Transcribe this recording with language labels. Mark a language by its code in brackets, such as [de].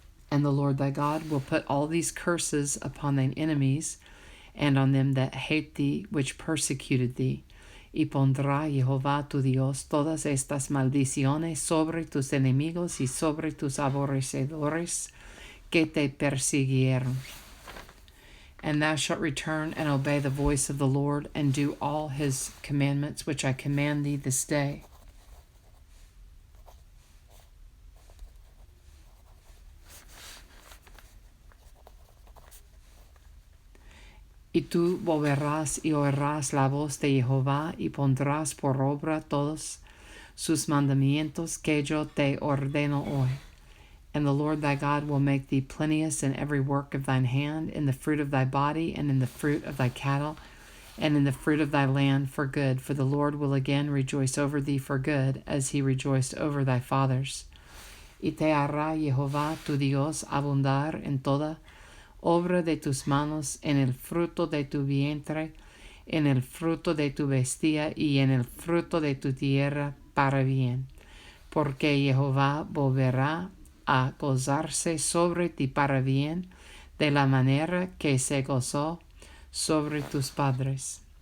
[en] And the Lord thy God will put all these curses upon thine enemies, and on them that hate thee, which persecuted thee. [es] Y pondrá Jehová tu Dios todas estas maldiciones sobre tus enemigos y sobre tus aborrecedores que te persiguieron. [en] And thou shalt return and obey the voice of the Lord, and do all his commandments which I command thee this day. [es] Y tú volverás y oirás la voz de Jehová, y pondrás por obra todos sus mandamientos que yo te ordeno hoy. [en] And the Lord thy God will make thee plenteous in every work of thine hand, in the fruit of thy body, and in the fruit of thy cattle, and in the fruit of thy land for good. For the Lord will again rejoice over thee for good, as he rejoiced over thy fathers. [es] Y te hará Jehová tu Dios abundar en toda obra de tus manos, en el fruto de tu vientre, en el fruto de tu bestia, y en el fruto de tu tierra, para bien. Porque Jehová volverá a gozarse sobre ti para bien, de la manera que se gozó sobre tus padres.